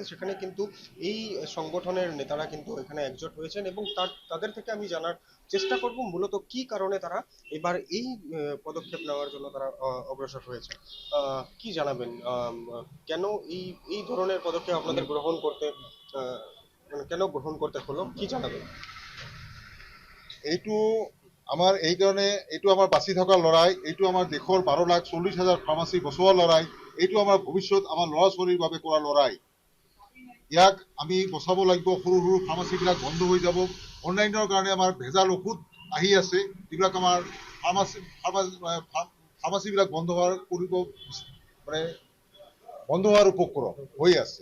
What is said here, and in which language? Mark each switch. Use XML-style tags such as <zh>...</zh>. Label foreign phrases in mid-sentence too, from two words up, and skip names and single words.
<bn>সেখানে কিন্তু এই সংগঠনের নেতারা কিন্তু এখানে একজোট হয়েছেন এবং তাদের থেকে আমি জানার চেষ্টা করব মূলত কি কারণে তারা এবার এই পদক্ষেপ নেওয়ার জন্য তারা অগ্রসর হয়েছে। কি জানাবেন, কেন এই এই ধরনের পদক্ষেপ আপনাদের গ্রহণ করতে মানে কেন গ্রহণ করতে হলো, কি জানাবেন?</bn> <as>এইটো আমাৰ এই কাৰণে এইটো আমাৰ বাচি থকা লৰাই, এইটো আমাৰ দেশৰ 12,40,000 ফাৰ্মাচী বচোৱা লৰাই, এইটো আমাৰ ভৱিষ্যত আমাৰ ল'ৰা ছোৱালীৰ বাবে কৰা লৰাই। ইয়াক আমি বচাব লাগিব। সৰু সৰু ফাৰ্মাচীবিলাক বন্ধ হৈ যাব। অনলাইনৰ কাৰণে আমাৰ ভেজাল ঔষধ আহি আছে, যিবিলাক আমাৰ ফাৰ্মাচীবিলাক বন্ধ হোৱাৰ উপক্ৰম হৈ আছে।</as>